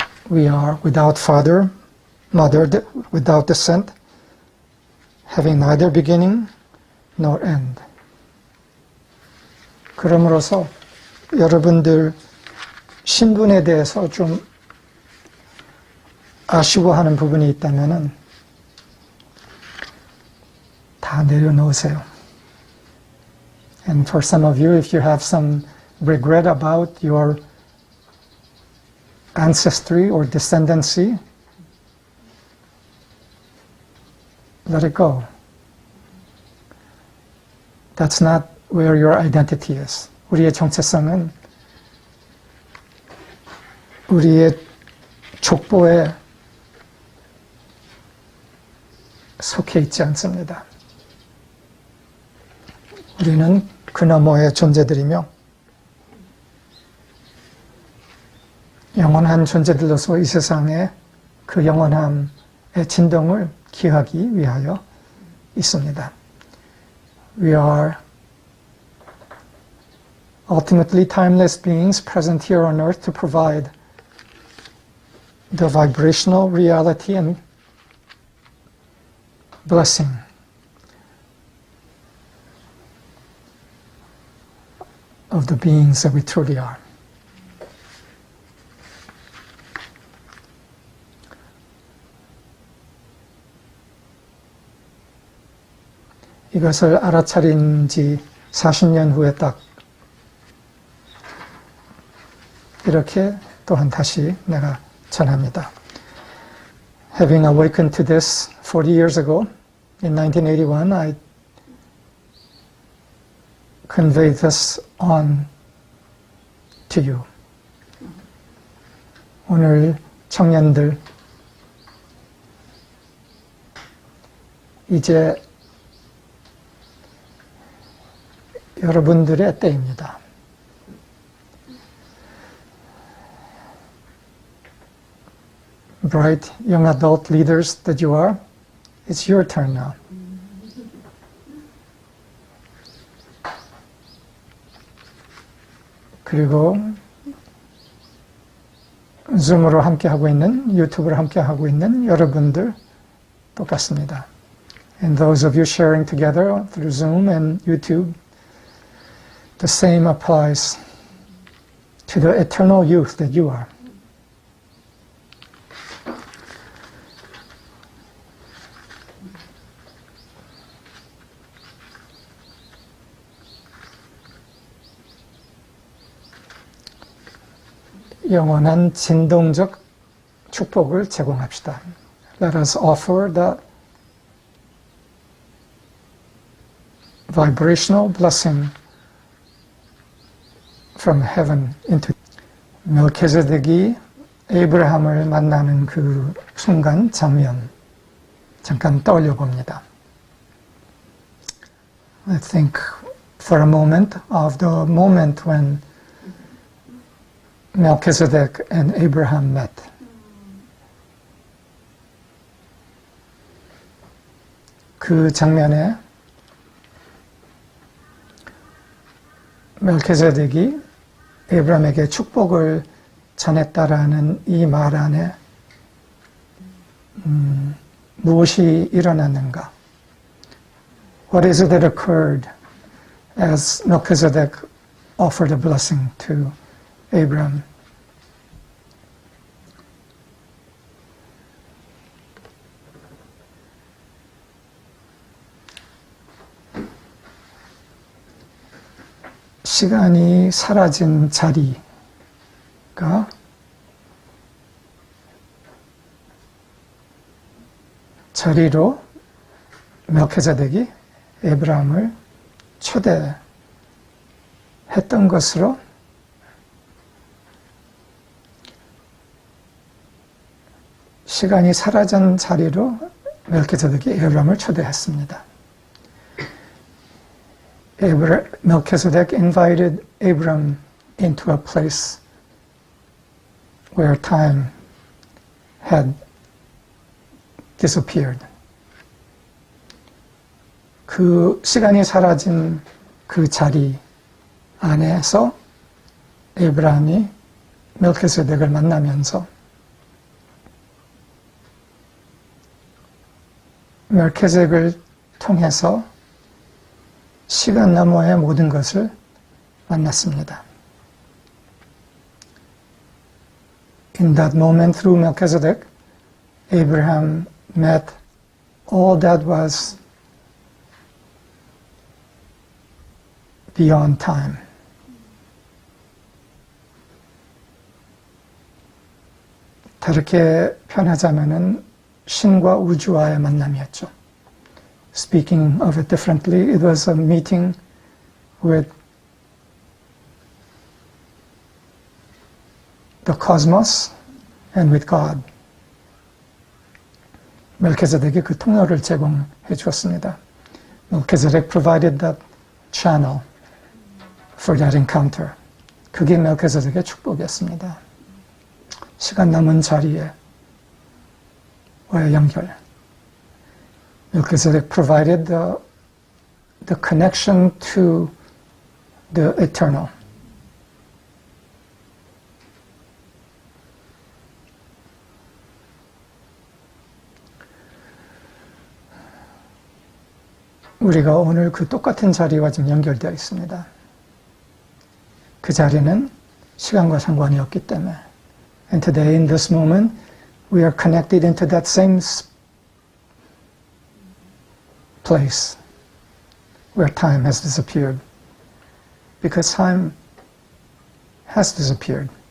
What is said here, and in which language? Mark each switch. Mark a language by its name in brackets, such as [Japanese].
[English] We are without father, mother, without descent, having neither beginning nor end. [Korean] 그러므로서 여러분들 신분에 대해서 좀 아쉬워하는 부분이 있다면은 다 내려놓으세요. [English] And for some of you, if you have some regret about your ancestry or descendancy, let it go. That's not where your identity is. [Korean] 우리의 정체성은 우리의 족보에 속해 있지 않습니다. 우리는 그 너머의 존재들이며 영원한 존재들로서 이 세상에 그 영원함의 진동을 기하기 위하여 있습니다. [English] We are ultimately timeless beings present here on earth to provide the vibrational reality and blessing of the beings that we truly are. [Korean] 이것을 알아차린 지 40년 후에 딱 이렇게 또한 다시 내가 전합니다. [English] Having awakened to this 40 years ago, in 1981, I conveyed this on to you. [Korean] 오늘 청년들, 이제 여러분들의 때입니다. [English] Bright young adult leaders that you are, it's your turn now. [Korean] 그리고 줌으로 함께하고 있는, 유튜브로 함께하고 있는 여러분들 똑같습니다. [English] And those of you sharing together through Zoom and YouTube, the same applies to the eternal youth that you are. [Korean] 영원한 진동적 축복을 제공합시다. [English] Let us offer the vibrational blessing from heaven into [Korean] 멜키세덱이 에이브라함을 만나는 그 순간 장면 잠깐 떠올려 봅니다. [English] I think for a moment of the moment when Melchizedek and Abraham met. [Korean] 그 장면에 멜키세덱이 에브라함에게 축복을 전했다라는 이 말 안에 무엇이 일어났는가? [English] What is it that occurred as Melchizedek offered a blessing to Abraham? [Korean] 시간이 사라진 자리가 자리로 멜키세덱이 에브라함을 초대했던 것으로 시간이 사라진 자리로 멜키세덱이 에브라함을 초대했습니다. [English] Melchizedek invited Abram into a place where time had disappeared. [Korean] 그 시간이 사라진 그 자리 안에서 에브라함이 멜키세덱을 만나면서 멜키세덱을 통해서 시간 너머의 모든 것을 만났습니다. [English] In that moment, through Melchizedek, Abraham met all that was beyond time. [Korean] 다르게 표현하자면은 신과 우주와의 만남이었죠. [English] Speaking of it differently, it was a meeting with the cosmos and with God. [Korean] 멜키세덱이 그 통로를 제공해 주었습니다. [English] Melchizedek provided that channel for that encounter. [Korean] 그게 멜키세덱의 축복이었습니다. 시간 남은 자리에 와의 연결. [English] Melchizedek provided the connection to the eternal. [Korean] 우리가 오늘 그 똑같은 자리와 지금 연결되어 있습니다. 그 자리는 시간과 상관이 없기 때문에. [English] And today, in this moment, we are connected into that same place where time has disappeared. Because time has disappeared.